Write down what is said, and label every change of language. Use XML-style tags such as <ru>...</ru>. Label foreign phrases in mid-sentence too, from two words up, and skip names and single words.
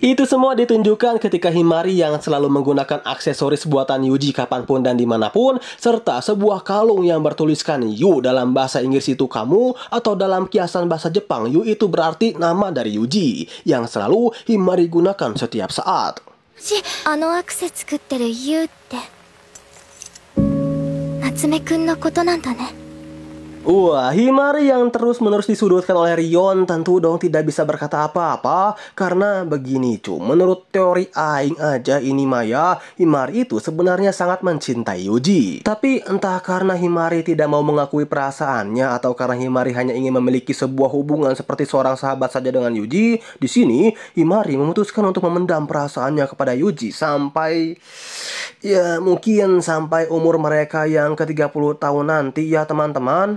<id>Itu semua ditunjukkan ketika Himari yang selalu menggunakan aksesoris buatan Yuji kapanpun dan dimanapun, serta sebuah kalung yang bertuliskan Yu dalam bahasa Inggris itu kamu, atau dalam kiasan bahasa Jepang Yu itu berarti nama dari Yuji, yang selalu Himari gunakan setiap saat.</id> <ja>あのアクセ作ってるユウって夏目くんのことなんだね。</ja> <id>Wah, Himari yang terus-menerus disudutkan oleh Rion tentu dong tidak bisa berkata apa-apa. Karena begini cu, menurut teori Aing aja ini Maya, Himari itu sebenarnya sangat mencintai Yuji. Tapi entah karena Himari tidak mau mengakui perasaannya atau karena Himari hanya ingin memiliki sebuah hubungan seperti seorang sahabat saja dengan Yuji, di sini Himari memutuskan untuk memendam perasaannya kepada Yuji sampai ya mungkin sampai umur mereka yang ke-30 tahun nanti ya teman-teman.</id>